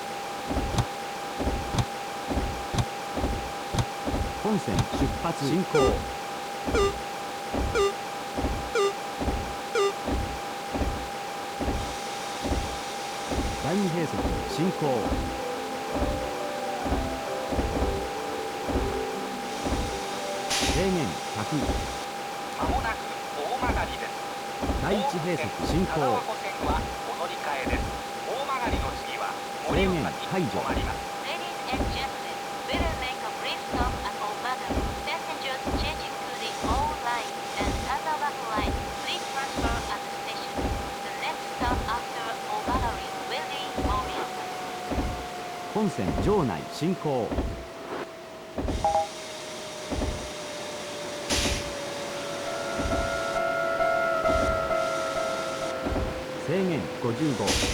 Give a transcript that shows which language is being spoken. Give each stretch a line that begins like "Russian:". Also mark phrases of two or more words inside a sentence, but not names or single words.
Japanese: 本線出発進行。第二閉塞進行。制限100。まもなく大曲です。第一閉塞進行。田沢湖線はお乗り換えです。大曲の次は盛岡に止まります。
English: Ladies and gentlemen, we will make a brief stop at Omaga. Passengers changing to the O line and Tanawaku line, please transfer at the station. The next stop after Omaga will be Morioka.
Japanese: 本線場内進行。制限55。